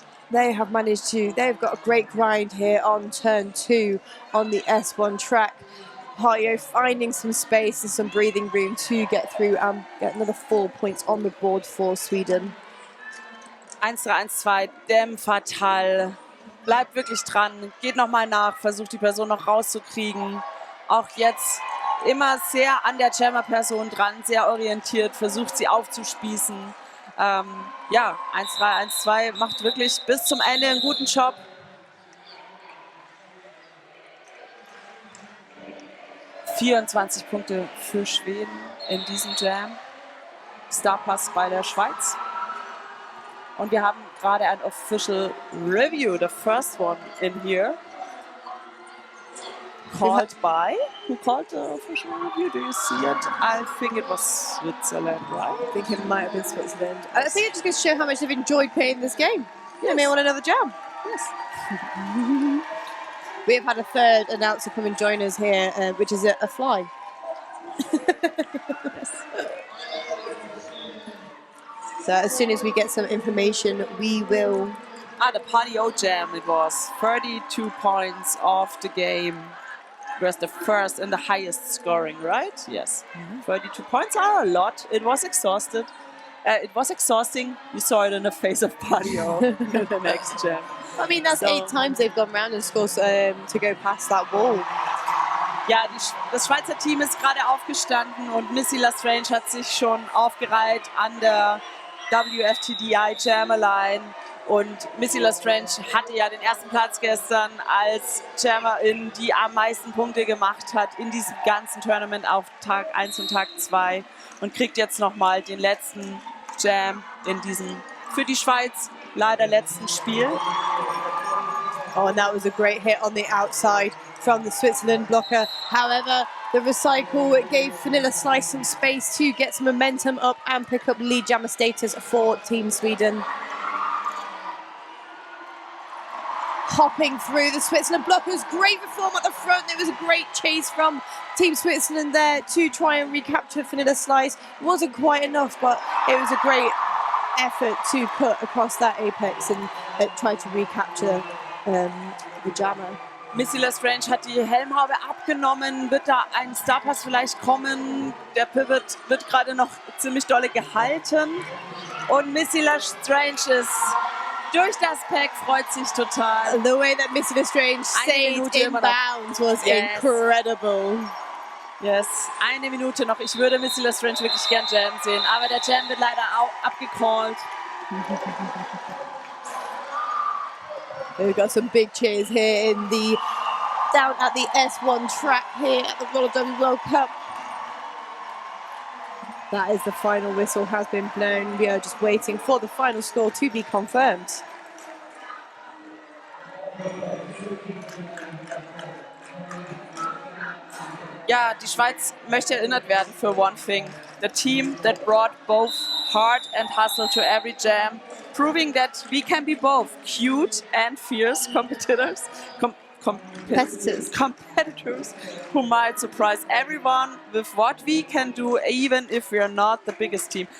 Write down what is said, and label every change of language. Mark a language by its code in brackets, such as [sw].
[en] They've got a great grind here on turn 2 on the S1 track. Padio finding some space and some breathing room to get through and get another 4 points on the board for Sweden. 1-3-1-2, Dem fatal. [de] Bleibt wirklich dran, geht nochmal nach, versucht die Person noch rauszukriegen. Auch jetzt immer sehr an der Jammer-Person dran, sehr orientiert, versucht sie aufzuspießen. Ja, 1-3-1-2 macht wirklich bis zum Ende einen guten Job. ...24 Punkte für Schweden in diesem Jam. Starpass bei der Schweiz. Und wir haben gerade ein Official Review, [en] the first one in here. Called by? Who called the official review? Do you see it? I think it was Switzerland, right? I think it might have been Switzerland. I think it just goes to show how much they've enjoyed playing this game. Yes. They may want another jam. Yes. We have had a third announcer come and join us here, which is a fly. Yes. So as soon as we get some information, we will... The Padio jam it was. 32 points off the game. It was the first and the highest scoring, right? Yes. 32 points are a lot. It was exhausted. It was exhausting. You saw it in the face of Padio in the next jam. I mean, that's 8 times they've gone round and scored to go past that wall. [de] Ja, das Schweizer Team ist gerade aufgestanden und Missy Lestrange hat sich schon aufgereiht an der WFTDI Jammerline. Und Missy Lestrange hatte ja den ersten Platz gestern als Jammerin, die am meisten Punkte gemacht hat in diesem ganzen Tournament auf Tag 1 und Tag 2 und kriegt jetzt nochmal den letzten Jam in diesem, für die Schweiz, leider letzten Spiel. [en] Oh, and that was a great hit on the outside from the Switzerland blocker. However, the recycle gave Vanilla Slice some space to get some momentum up and pick up lead jammer status for Team Sweden. Hopping through the Switzerland blockers, great reform at the front. There was a great chase from Team Switzerland there to try and recapture Vanilla Slice. It wasn't quite enough, but it was a great effort to put across that apex and try to recapture the jammer. [de] Missy Lestrange hat die Helmhaube abgenommen. Wird da ein Starpass vielleicht kommen? Der Pivot wird gerade noch ziemlich dolle gehalten. Und Missy Lestrange ist durch das Pack, freut sich total. [en] The way that Missy Lestrange stayed in bounds was incredible. Yes, [de] 1 Minute noch. Ich würde Missy Lestrange wirklich gern Jam sehen, aber der Jam wird leider auch abgecallt. [en] We've got some big cheers here down at the S1 track here at the Roller Derby World Cup. That is the final whistle has been blown. We are just waiting for the final score to be confirmed. [de] Ja, die Schweiz möchte erinnert werden für [en] one thing. The team that brought both heart and hustle to every jam, proving that we can be both cute and fierce competitors. Competitors who might surprise everyone with what we can do, even if we are not the biggest team.